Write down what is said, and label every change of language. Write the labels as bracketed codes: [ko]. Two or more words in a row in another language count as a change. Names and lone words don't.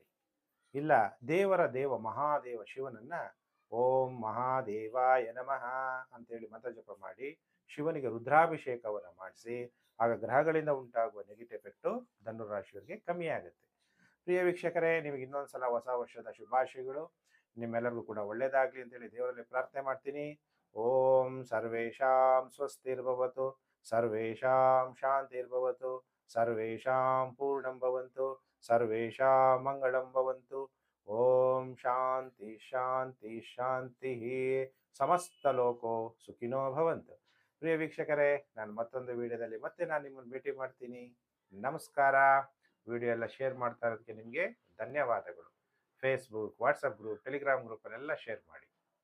[kn] ಇಲ್ಲ, ದೇವ ಮಹಾದೇವ ಶಿವನನ್ನ [sa] ಓಂ ಮಹಾದೇವಾಯ ನಮಃ [kn] ಅಂತೇಳಿ ಮಂತ್ರ ಜಪ ಮಾಡಿ ಶಿವನಿಗೆ ರುದ್ರಾಭಿಷೇಕವನ್ನು ಮಾಡಿಸಿ. ಆಗ ಗ್ರಹಗಳಿಂದ ಉಂಟಾಗುವ [en] negative effect [kn] ಧನುರಾಶಿಯವರಿಗೆ ಕಮ್ಮಿ ಆಗುತ್ತೆ. ಪ್ರಿಯ ವೀಕ್ಷಕರೇ, ನಿಮಗೆ ಇನ್ನೊಂದ್ಸಲ ಹೊಸ ವರ್ಷದ ಶುಭಾಶಯಗಳು. ನಿಮ್ಮೆಲ್ಲರಿಗೂ ಕೂಡ ಒಳ್ಳೇದಾಗ್ಲಿ ಅಂತೇಳಿ ದೇವರಲ್ಲಿ ಪ್ರಾರ್ಥನೆ ಮಾಡ್ತೀನಿ. [sa] ಓಂ ಸರ್ವೇಷಾಂ ಸ್ವಸ್ತಿರ್ಭವತು, ಸರ್ವೇಷಾಂ ಶಾಂತಿರ್ಭವತು, ಸರ್ವೇಷಾಂ ಪೂರ್ಣಂ ಭವಂತು, ಸರ್ವೇಷಾಂ ಮಂಗಳಂ ಭವಂತು. ಓಂ ಶಾಂತಿ ಶಾಂತಿ ಶಾಂತಿ. ಸಮಸ್ತ ಲೋಕೋ ಸುಖಿನೋ ಭವಂತು. [kn] ಪ್ರಿಯ ವೀಕ್ಷಕರೇ, ನಾನು ಮತ್ತೊಂದು ವಿಡಿಯೋದಲ್ಲಿ ಮತ್ತೆ ನಾನು ನಿಮ್ಮನ್ನು ಭೇಟಿ ಮಾಡ್ತೀನಿ. ನಮಸ್ಕಾರ. ವಿಡಿಯೋ ಎಲ್ಲ ಶೇರ್ ಮಾಡ್ತಾ ಇರೋದಕ್ಕೆ ನಿಮಗೆ ಧನ್ಯವಾದಗಳು. ಫೇಸ್ಬುಕ್, ವಾಟ್ಸಪ್ ಗ್ರೂಪ್, ಟೆಲಿಗ್ರಾಮ್ ಗ್ರೂಪಲ್ಲೆಲ್ಲ ಶೇರ್ ಮಾಡಿ.